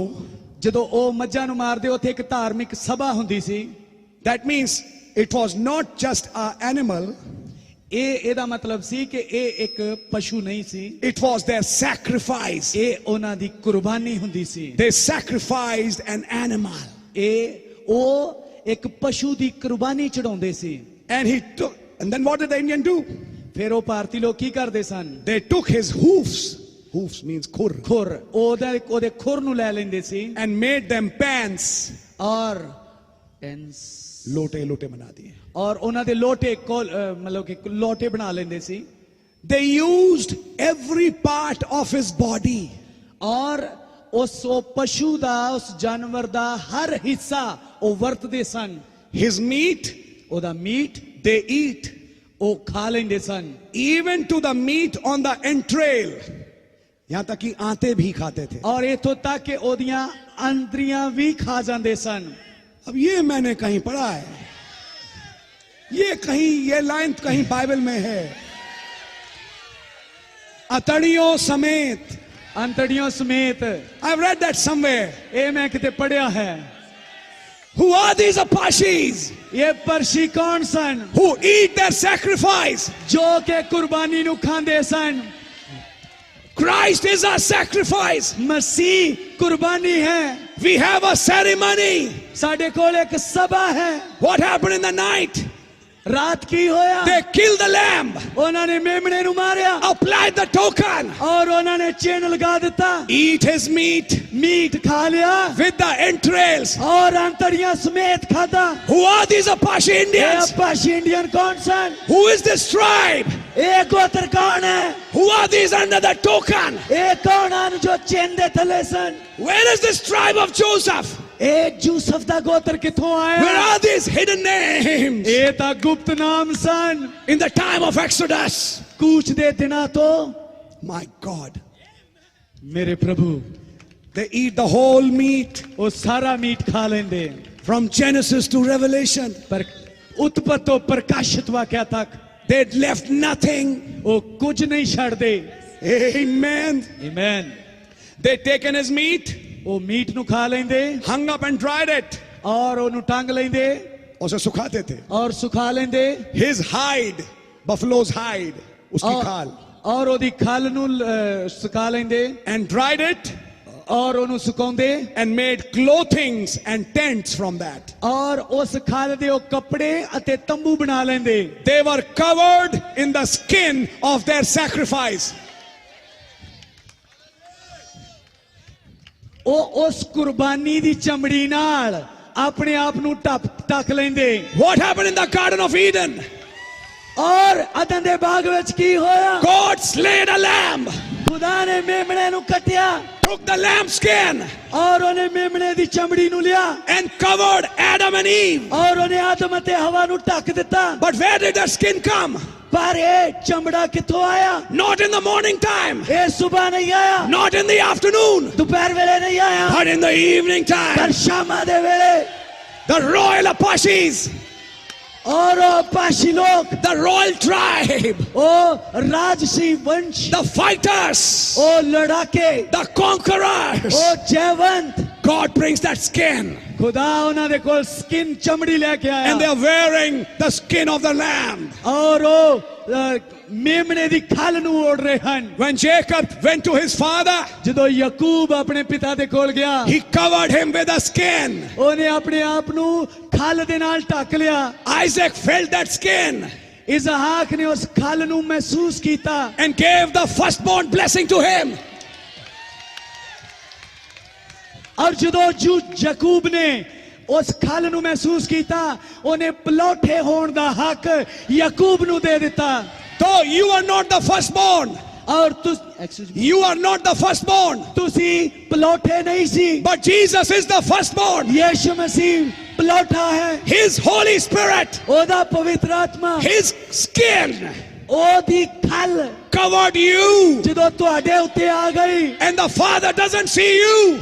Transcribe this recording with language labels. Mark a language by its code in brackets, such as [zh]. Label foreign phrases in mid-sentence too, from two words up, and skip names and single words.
[pa] ਜਦੋਂ ਉਹ ਮੱਝਾਂ ਨੂੰ ਮਾਰਦੇ ਉਥੇ ਇੱਕ ਧਾਰਮਿਕ ਸਭਾ ਹੁੰਦੀ ਸੀ। [en] that means it was not just an animal, [pa] ਇਹਦਾ ਮਤਲਬ ਸੀ ਕਿ ਇਹ ਇੱਕ ਪਸ਼ੂ ਨਹੀਂ ਸੀ, [en] it was their sacrifice. [pa] ਇਹ ਉਹਨਾਂ ਦੀ ਕੁਰਬਾਨੀ ਹੁੰਦੀ ਸੀ। [en] They sacrificed an animal. [pa] ਉਹ ਇੱਕ ਪਸ਼ੂ ਦੀ ਕੁਰਬਾਨੀ ਚੜਾਉਂਦੇ ਸੀ। [en] And then what did the Indian do? [pa] ਫਿਰ ਉਹ ਭਾਰਤੀ ਲੋਕ ਕੀ ਕਰਦੇ ਸਨ? [en] They took his hoofs. Hoofs means khur. [pa] ਖੁਰ, ਉਹਦੇ ਖੁਰ ਨੂੰ ਲੈ ਲੈਂਦੇ ਸੀ [en] And made them pants. [pa] ਔਰ [hi] लोटे बना दिए. [pa] ਔਰ ਉਹਨਾਂ ਦੇ ਲੋਟੇ ਮਤਲਬ ਕਿ ਲੋਟੇ ਬਣਾ ਲੈਂਦੇ ਸੀ। [en] They used every part of his body. [pa] ਔਰ ਉਸ ਪਸ਼ੂ ਦਾ, ਉਸ ਜਾਨਵਰ ਦਾ ਹਰ ਹਿੱਸਾ ਉਹ ਵਰਤਦੇ ਸਨ। [en] His meat, [pa] ਉਹਦਾ ਮੀਟ [en] they eat. [pa] ਉਹ ਖਾ ਲੈਂਦੇ ਸਨ। [en] Even to the meat on the entrail. [hi] यहाँ तक कि आंतें भी खाते थे। [pa] ਔਰ ਇਥੋਂ ਤੱਕ ਕਿ ਉਹਦੀਆਂ ਅੰਦਰੀਆਂ ਵੀ ਖਾ ਜਾਂਦੇ ਸਨ। [hi] अब ये मैंने कहीं पढ़ा है, ये लाइन कहीं बाइबल में है। अतड़ियों समेत, अंतड़ियों समेत। [en] I've read that somewhere. [pa] ਇਹ ਮੈਂ ਕਿਤੇ ਪੜਿਆ ਹੈ। [en] Who are these Apaches [pa] ਇਹ ਪਰਸ਼ੀ ਕੌਣ ਸਨ? [en] who eat their sacrifice? [pa] ਜੋ ਕਿ ਕੁਰਬਾਨੀ ਨੂੰ ਖਾਂਦੇ ਸਨ। [en] Christ is our sacrifice. [pa] ਮਸੀਹ ਕੁਰਬਾਨੀ ਹੈ। [en] We have a ceremony. [pa] ਸਾਡੇ ਕੋਲ ਇੱਕ ਸਭਾ ਹੈ। [en] What happened in the night? [pa] ਰਾਤ ਕੀ ਹੋਇਆ? [en] They killed the lamb, [pa] ਉਹਨਾਂ ਨੇ ਮੇਮਣੇ ਨੂੰ ਮਾਰਿਆ [en] applied the token, [pa] ਔਰ ਉਹਨਾਂ ਨੇ ਚਿੰਨ੍ਹ ਲਗਾ ਦਿੱਤਾ। [en] eat his meat [pa] ਮੀਟ ਖਾ ਲਿਆ [en] with the entrails. [pa] ਔਰ ਅੰਤੜੀਆਂ ਸਮੇਤ ਖਾਦਾ। [en] Who are these Apache [pa] ਇਹ [en] Indians? [pa] ਅਪਾਸ਼ੀ ਇੰਡੀਅਨ ਕੌਣ ਸਨ? [en] Who is this tribe? [pa] ਇਹ ਗੋਤਰ ਕੌਣ ਹੈ? [en] Who are these under the token? [pa] ਇਹ ਕੌਣ ਹਨ ਜੋ ਚਿੰਨ੍ਹ ਦੇ ਥੱਲੇ ਸਨ? [en] Where is this tribe of Joseph? [pa] ਇਹ ਯੂਸਫ ਦਾ ਗੋਤਰ ਕਿੱਥੋਂ [en] Where [pa] ਆਇਆ? [en] are these hidden names? [pa] ਇਹ ਤਾਂ ਗੁਪਤ ਨਾਮ ਸਨ। [en] In the time of Exodus. [pa] ਕੂਚ ਦੇ ਦਿਨਾਂ ਤੋਂ। [en] My God. [pa] ਮੇਰੇ ਪ੍ਰਭੂ, [en] They eat the whole meat [pa] ਉਹ ਸਾਰਾ ਮੀਟ ਖਾ ਲੈਂਦੇ। [en] from Genesis to Revelation. [pa] ਪਰ ਉਤਪਤ ਤੋਂ ਪ੍ਰਕਾਸ਼ਿਤ ਵਾਕਿਆ ਤੱਕ [en] They'd left nothing. [pa] ਉਹ ਕੁਝ ਨਹੀਂ ਛੱਡਦੇ। [en] Amen. [pa] ਆਮੇਨ। [en] They'd taken his meat, [pa] ਉਹ ਮੀਟ ਨੂੰ ਖਾ ਲੈਂਦੇ [en] hung up and dried it. [pa] ਔਰ ਉਹਨੂੰ ਟੰਗ ਲੈਂਦੇ [hi] उसे सुखाते थे. [pa] ਔਰ ਸੁਖਾ ਲੈਂਦੇ। [en] His hide, buffalo's hide, [hi] उसकी खाल, [pa] ਔਰ ਉਹਦੀ ਖਲ ਨੂੰ ਸੁਕਾ ਲੈਂਦੇ [en] and dried it [pa] ਔਰ ਉਹਨੂੰ ਸੁਕਾਉਂਦੇ [en] and made clothings and tents from that. [pa] ਔਰ ਉਸ ਖਲ ਦੇ ਉਹ ਕੱਪੜੇ ਅਤੇ ਤੰਬੂ ਬਣਾ ਲੈਂਦੇ। [en] They were covered in the skin of their sacrifice. [pa] ਉਹ ਉਸ ਕੁਰਬਾਨੀ ਦੀ ਚਮੜੀ ਨਾਲ ਆਪਣੇ ਆਪ ਨੂੰ ਢੱਕ ਲੈਂਦੇ। [en] What happened in the Garden of Eden? [pa] ਔਰ ਅਦਨ ਦੇ ਬਾਗ ਵਿੱਚ ਕੀ ਹੋਇਆ? [en] God slayed a lamb, [pa] ਖੁਦਾ ਨੇ ਮੇਮਣੇ ਨੂੰ ਕੱਟਿਆ [en] took the lamb skin [pa] ਔਰ ਉਹਨੇ ਮੇਮਣੇ ਦੀ ਚਮੜੀ ਨੂੰ ਲਿਆ [en] and covered Adam and Eve. [pa] ਔਰ ਉਹਨੇ ਆਦਮ ਅਤੇ ਹਵਾ ਨੂੰ ਢੱਕ ਦਿੱਤਾ। [en] But where did that skin come? [pa] ਪਰ ਇਹ ਚਮੜਾ ਕਿੱਥੋਂ ਆਇਆ? [en] Not in the morning time, [pa] ਇਹ ਸਵੇਰ ਨਹੀਂ ਆਇਆ, [en] not in the afternoon, [pa] ਦੁਪਹਿਰ ਵੇਲੇ ਨਹੀਂ ਆਇਆ, [en] but in the evening [pa] ਪਰ [en] time. [pa] ਸ਼ਾਮਾਂ ਦੇ ਵੇਲੇ। [en] the royal Apaches, [hi] और अपाशी लोग, [en] the royal tribe, [hi] ओ राजसी वंश, [en] the fighters, [hi] ओ लड़ाके, [en] the conquerors. [hi] ओ जयवंत, [en] God brings that skin, [pa] ਖੁਦਾ ਉਨ੍ਹਾਂ ਦੇ ਕੋਲ ਸਕਿਨ ਚਮੜੀ ਲੈ ਕੇ ਆਇਆ, [en] and they are wearing the skin of the lamb. [pa] ਔਰ ਓ ਮੇਮਣੇ ਦੀ ਖਾਲ ਨੂੰ ਓੜ੍ਹ ਰਹੇ ਹਨ। [en] When Jacob went to his father, [pa] ਜਦੋਂ ਯਾਕੂਬ ਆਪਣੇ ਪਿਤਾ ਦੇ ਕੋਲ ਗਿਆ, [en] he covered him with a skin. [pa] ਉਹਨੇ ਆਪਣੇ ਆਪ ਨੂੰ ਖਾਲ ਦੇ ਨਾਲ ਢੱਕ ਲਿਆ। [en] Isaac felt that skin [pa] ਇਸਹਾਕ ਨੇ ਉਸ ਖਾਲ ਨੂੰ ਮਹਿਸੂਸ ਕੀਤਾ [en] and gave the firstborn blessing to him. [pa] ਔਰ ਜਦੋਂ ਯਾਕੂਬ ਨੇ ਉਸ ਖਾਲ ਨੂੰ ਮਹਿਸੂਸ ਕੀਤਾ, ਉਹਨੇ ਪਲੋਠੇ ਹੋਣ ਦਾ ਹੱਕ ਯਾਕੂਬ ਨੂੰ ਦੇ ਦਿੱਤਾ। [en] Though you are not the firstborn, [pa] ਔਰ [en] you are not the firstborn, [pa] ਤੁਸੀਂ ਪਲੋਠੇ ਨਹੀਂ ਸੀ, [en] but Jesus is the firstborn. [pa] ਯੀਸ਼ੂ ਮਸੀਹ ਪਲੋਠਾ ਹੈ। [en] His Holy Spirit, [pa] ਉਹਦਾ ਪਵਿੱਤਰ ਆਤਮਾ, [en] His skin [pa] ਉਹਦੀ ਖਲ [en] covered you, [pa] ਜਦੋਂ ਤੁਹਾਡੇ ਉੱਤੇ ਆ ਗਈ, [en] and the Father doesn't see you.